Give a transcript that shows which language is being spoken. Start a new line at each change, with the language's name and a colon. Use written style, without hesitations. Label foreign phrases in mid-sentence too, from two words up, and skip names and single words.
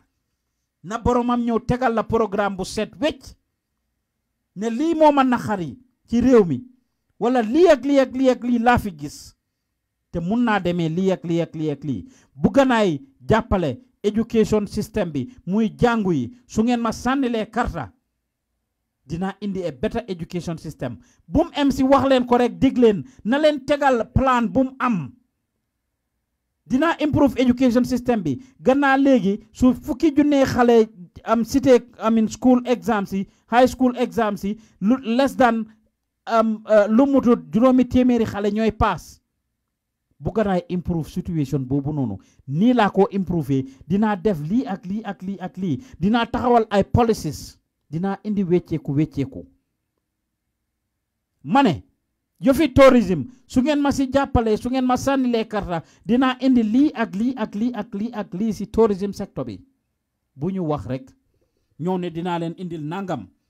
Wolof: na boromam ñëw tegal la programme bu set wecc ne lii moo ma naxari ci réew mi wala lii ak lii ak lii ak lii laa fi gis te mun naa demee lii ak lii ak lii ak lii bu ganaay jàppale
English: education system
Wolof: bi muy jàngu yi su ngeen ma sànnilee karta dina indi
English: a better education system.
Wolof: bum em si wax leen ko rek dig leen na leen tegal plan bum am dina
English: improve education system
Wolof: bi gannaa léegi su fukki junne xale am cité amin
English: school exams
Wolof: yi
English: high school exams
Wolof: yi
English: less than
Wolof: lu mutut juróomi téeméeri xale ñooy pass. bu ganaay improve situation boobu noonu nii laa ko improve dinaa def lii ak lii ak lii ak lii dinaa taxawal ay policies dinaa indi wecceeku ma ne yofi tourism su ngeen ma si jàppale su ngeen ma sànnilee karta dinaa indi lii ak lii ak lii ak lii ak lii si
English: tourism sector
Wolof: bi bu ñu wax rek ñëw ne dinaa leen indil nangam